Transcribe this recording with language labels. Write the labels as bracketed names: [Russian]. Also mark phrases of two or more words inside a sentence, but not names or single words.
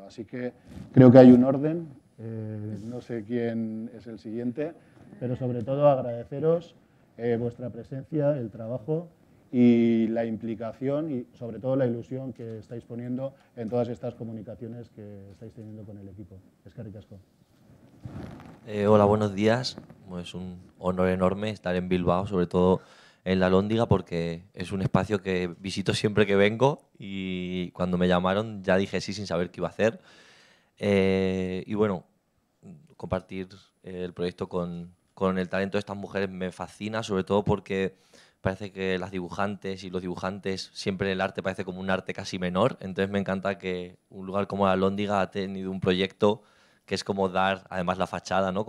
[Spanish] Así que creo que hay un orden, no sé quién es el siguiente, pero sobre todo agradeceros vuestra presencia, el trabajo y la implicación y sobre todo la ilusión que estáis poniendo en todas estas comunicaciones que estáis teniendo con el equipo. [Basque] Eskerrik asko. [Spanish] Hola, buenos días. Es un honor enorme estar en Bilbao, sobre todo en la Lóndiga, porque es un espacio que visito siempre que vengo y cuando me llamaron ya dije sí sin saber qué iba a hacer. Y bueno, compartir el proyecto con el talento de estas mujeres me fascina, sobre todo porque parece que las dibujantes y los dibujantes, siempre el arte parece como un arte casi menor, entonces me encanta que un lugar como la Lóndiga ha tenido un proyecto que es como dar, además la fachada, ¿no?